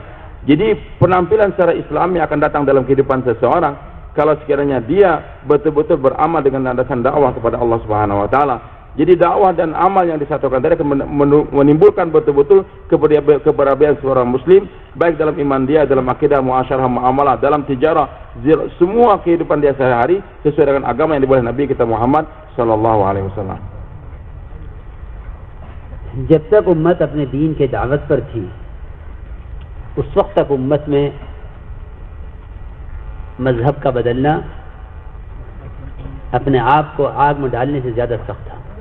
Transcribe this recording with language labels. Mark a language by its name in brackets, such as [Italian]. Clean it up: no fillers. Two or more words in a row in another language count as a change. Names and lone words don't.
[Malay] Jadi penampilan secara Islami akan datang dalam kehidupan seseorang kalau sekiranya dia betul-betul beramal dengan landasan dakwah kepada Allah [Arabic] سبحانه وتعالى. [Malay] Jadi dakwah dan amal yang disatukan tadi akan menimbulkan betul-betul keberabaian seorang muslim, baik dalam iman dia, dalam akidah, muasyarah, muamalah, dalam tijarah, semua kehidupan dia sehari-hari sesuai dengan agama yang dibawa Nabi kita Muhammad [Arabic] صلى الله عليه وسلم. [Urdu] جب تک امت اپنے دین کے دعوت پر تھی، اس وقت تک امت میں مذہب کا بدلنا اپنے آپ کو آگ میں ڈالنے سے زیادہ سخت تھا.